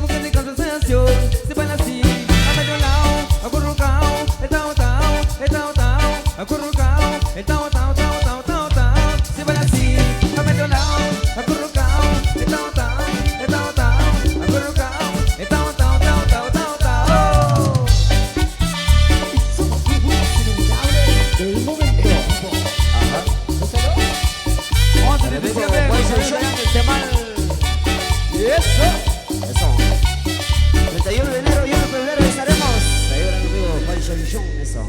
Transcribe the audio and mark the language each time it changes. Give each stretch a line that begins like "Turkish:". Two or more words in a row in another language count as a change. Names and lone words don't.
Spanish: con sensación. Se baila así, a medio lado, acurrucao, el tao tao, el tao tao, acurrucao, el tao tao tao tao tao tao. Se baila así, a medio lado, acurrucao, el tao tao, el tao tao, acurrucao, el tao tao tao tao tao tao. Del momento. Ajá. Once de El amigo diciembre, Juan Solución, el temal. Eso. 31 de enero y 1 de febrero estaremos. Ahí va el amigo Juan Solución, eso.